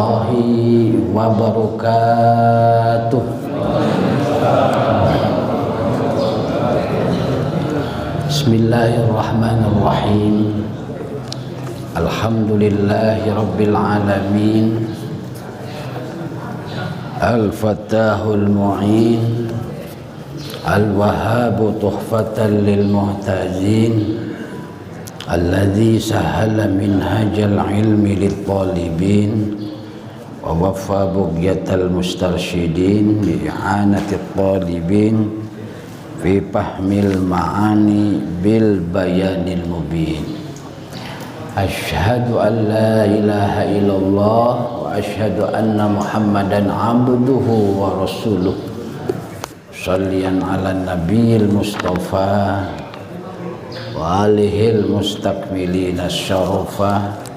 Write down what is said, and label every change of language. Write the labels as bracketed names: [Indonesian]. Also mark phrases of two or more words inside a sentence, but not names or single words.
[Arabic] وبركاته. بسم الله الرحمن الرحيم. الحمد لله رب العالمين. الفتاح المعين الوهاب تحفة للمحتاجين الذي سهل منهاج العلم للطالبين ووفى بغية المسترشدين بإعانة الطالبين في فهم المعاني بالبيان المبين. أشهد أن لا إله إلا الله وأشهد أن محمدا عبده ورسوله. مصليا على النبي المصطفى وآله المستكملين الشرفا.